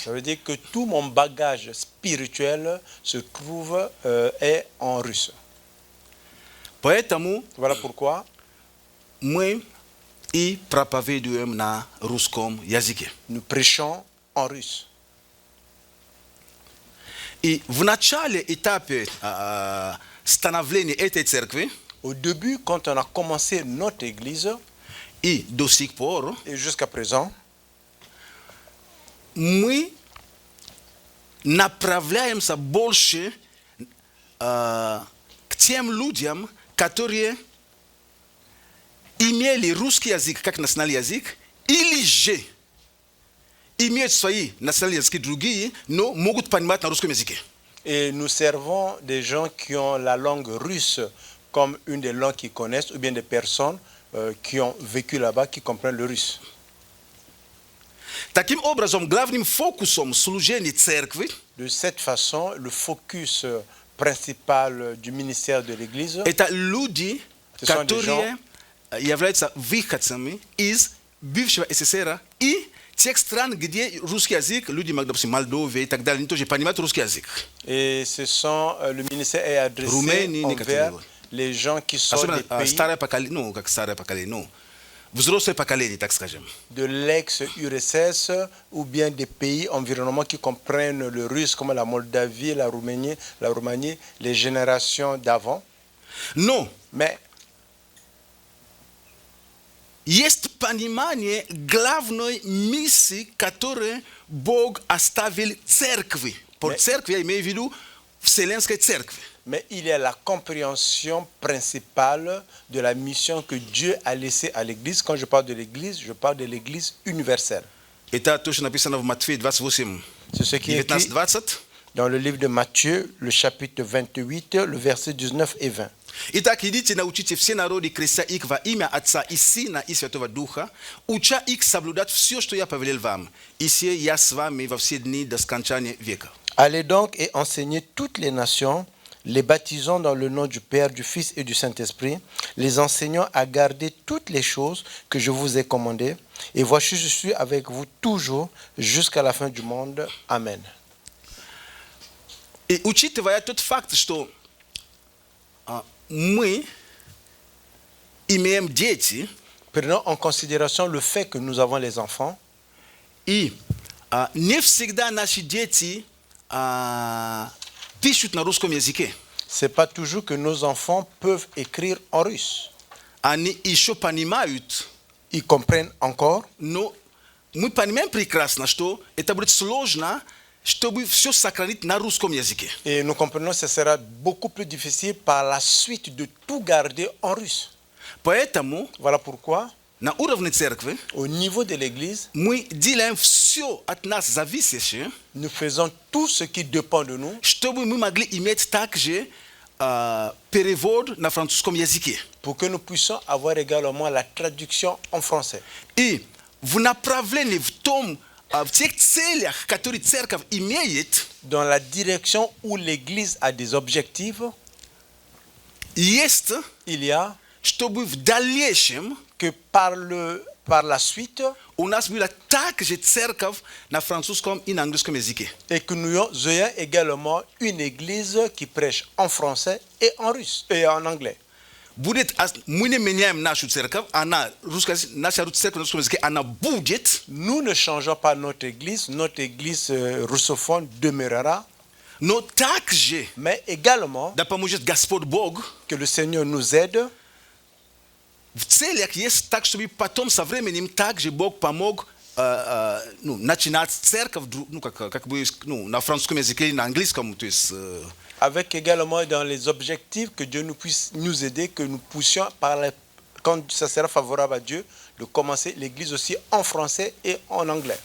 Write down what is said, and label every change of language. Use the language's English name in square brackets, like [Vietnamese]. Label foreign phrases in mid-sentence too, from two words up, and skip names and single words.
[French] Ça veut dire que tout mon bagage spirituel se trouve est en russe. [Russian] Поэтому [French] Voilà pourquoi [Russian] мы и проповедуем на русском языке. [French] nous prêchons en russe. [Russian] И в начале этапе становления этой церкви [French] Au début, quand on a commencé notre église, [Russian] и до сих пор [French] et jusqu'à présent, [Russian] мы направляемся больше к тем людям, которые имели русский язык как национальный язык, или же имеют свои национальные языки другие, но могут понимать на русском языке. [French] et nous servons des gens qui ont la langue russe comme une des langues qu'ils connaissent, ou bien des personnes qui ont vécu là-bas, qui comprennent le russe. [Russian] Таким образом, главным фокусом служения церкви [French] De cette façon, le focus principal du ministère de l'Église, [Russian] это люди, [French] Ce sont des [Russian] которые являются выходцами из бывшего СССР и тех стран, где русский язык, люди, допустим, Молдове и так далее, они тоже понимают русский язык. [French] et le ministère est adressé Roumanie, envers [Russian] некоторые. [French] les gens qui sont [Russian] Особенно [French] des pays [Russian] старое поколение, как старое поколение, взрослое поколение, так скажем. [French] de l'ex-URSS ou bien des pays environnements qui comprennent le russe, comme la Moldavie, la Roumanie, les générations d'avant. [Russian] Но [French] Mais [Russian] есть понимание главной миссии, которую Бог оставил церкви. По церкви я имею в виду Вселенской церкви. [French] Mais il y a la compréhension principale de la mission que Dieu a laissée à l'Église. Quand je parle de l'Église, je parle de l'Église universelle. [Russian] Это то, что написано в Матфея 28, [French] C'est ce qui est écrit 19-20. dans le livre de Matthieu, le chapitre 28, le verset 19 et 20. [Russian] Итак, идите, научите все народы, крестя их во имя Отца и Сына и Святого Духа, уча их соблюдать все, что я повелел вам. И се я с вами во все дни до скончания века. [French] Allez donc et enseignez toutes les nations, les baptisant dans le nom du Père, du Fils et du Saint-Esprit, les enseignant à garder toutes les choses que je vous ai commandées. Et voici, je suis avec vous toujours jusqu'à la fin du monde. Amen. [Russian] И учитывая тот факт, что мы имеем дети, [French] Prenons en considération le fait que nous avons les enfants. [Russian] и не всегда наши дети пишут на русском языке. [French] Ce n'est pas toujours que nos enfants peuvent écrire en russe. [Russian] Они еще понимают, [French] Ils comprennent encore, [Russian] но мы понимаем прекрасно, что это будет сложно, чтобы все сохранить на русском языке. [French] Et nous comprenons que ce sera beaucoup plus difficile par la suite de tout garder en russe. [Russian] Поэтому [French] Voilà pourquoi, [Russian] на уровне церкви [French] au niveau de l'Église, [Russian] мы делаем все от нас зависящее, [French] nous faisons tout ce qui dépend de nous [Russian] чтобы мы могли иметь также перевод на французском языке. [French] pour que nous puissions avoir également la traduction en français. [Russian] И в направлении, в тех целях, которые церковь имеет, [French] Dans la direction où l'Église a des objectifs, [Russian] есть, [French] il y a [Russian] чтобы в дальнейшем [French] que par la suite, [Russian] у нас была также церковь на французском и на английском языке. [French] et que nous ayons également une Église qui prêche en français et en russe et en anglais. [Russian] Будет, мы не меняем нашу церковь, наша церковь на русском языке, она будет, [French] Nous ne changeons pas notre Église russophone demeurera, [Russian] но также, [French] mais également [Russian] да поможет Господь Бог, [French] que le Seigneur nous aide [Russian] в целях есть так, чтобы потом со временем также Бог помог начинать церковь, как бы, на французском языке и на английском, то есть... [French] avec également dans les objectifs que Dieu nous puisse nous aider, que nous puissions, quand ça sera favorable à Dieu, de commencer l'Église aussi en français et en anglais.